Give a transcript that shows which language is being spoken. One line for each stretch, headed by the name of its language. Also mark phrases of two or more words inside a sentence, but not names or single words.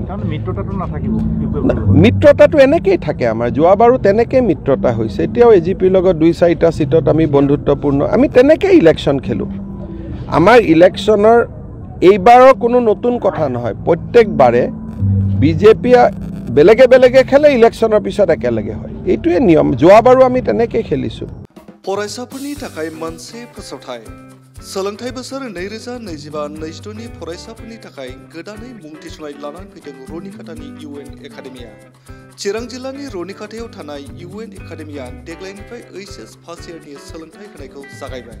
Assamese: মিত্ৰতাটো এনেকেই থাকে আমাৰ, যোৱাবাৰো তেনেকৈ মিত্ৰতা হৈছে, এতিয়াও AGPৰ লগত 2-4টা সিটত আমি বন্ধুত্বপূৰ্ণ, আমি তেনেকৈ ইলেকশ্যন খেলোঁ। আমাৰ ইলেকশ্যনৰ এইবাৰৰ কোনো নতুন কথা নহয়, প্ৰত্যেকবাৰে BJP বেলেগে বেলেগে খেলে, ইলেকশ্যনৰ পিছত একেলগে হয়, এইটোৱে নিয়ম। যোৱাবাৰো আমি তেনেকৈ খেলিছোঁ।
Bodo: फरायसाफोरनि थाखाय मोनसे फोसावथाय सोलोंथाइ बोसोर 2025-26 नि फरायसाफोरनि थाखाय गोदानै मुं थिसननाय लानानै फैदों रनिखातानि UN एकाडेमिया। चिरां जिल्लानि रनिखातायाव थानाय UN एकाडेमिया देग्लायनिफ्राय HS फार्स्ट इयारनि सोलोंथाइ होनायखौ जागायबाय।